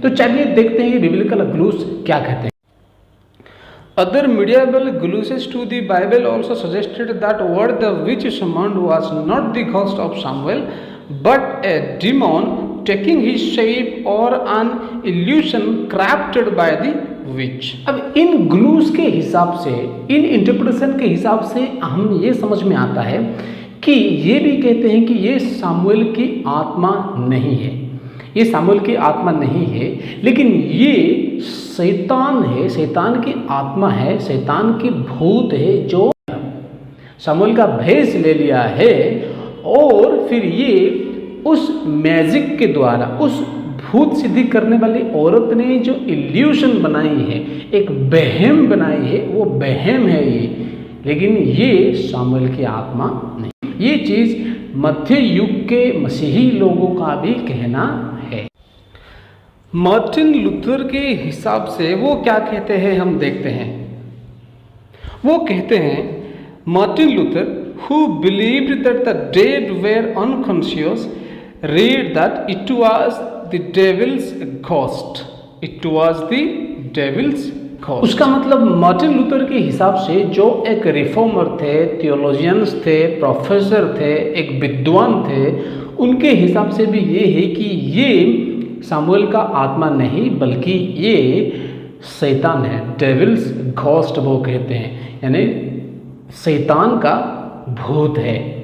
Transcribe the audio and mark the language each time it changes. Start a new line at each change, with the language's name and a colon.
Hindi: तो चलिए देखते हैं कि बिब्लिकल ग्लूस क्या कहते हैं।
English: Other medieval glues to the Bible also suggested that what the witch summoned was not the ghost of Samuel, but a demon taking his shape or an illusion crafted by the witch।
Hindi: अब इन ग्लूस के हिसाब से, in interpretation के हिसाब से हम ये समझ में आता है कि ये भी कहते हैं कि ये सामुएल की आत्मा नहीं है, ये सामुएल की आत्मा नहीं है, लेकिन ये शैतान है, शैतान की आत्मा है, शैतान की भूत है जो सामुएल का भेष ले लिया है और फिर ये उस मैजिक के द्वारा, उस भूत सिद्धि करने वाली औरत ने जो इल्यूशन बनाई है, एक वहम बनाई है, वो वहम है ये, लेकिन ये सामुएल की आत्मा नहीं। ये चीज़ मध्य युग के मसीही लोगों का भी कहना है। मार्टिन लूथर के हिसाब से वो क्या कहते हैं हम देखते हैं। वो कहते हैं,
English: Martin Luther who believed that the dead were unconscious read that it was the devil's ghost. It was the devil's ghost.
Hindi: उसका मतलब मार्टिन लूथर के हिसाब से जो एक रिफॉर्मर थे, थियोलॉजियंस थे, प्रोफेसर थे, एक विद्वान थे, उनके हिसाब से भी ये है कि ये सामुएल का आत्मा नहीं बल्कि ये शैतान है,
English: devil's ghost
Hindi: वो कहते हैं, यानी शैतान का भूत है।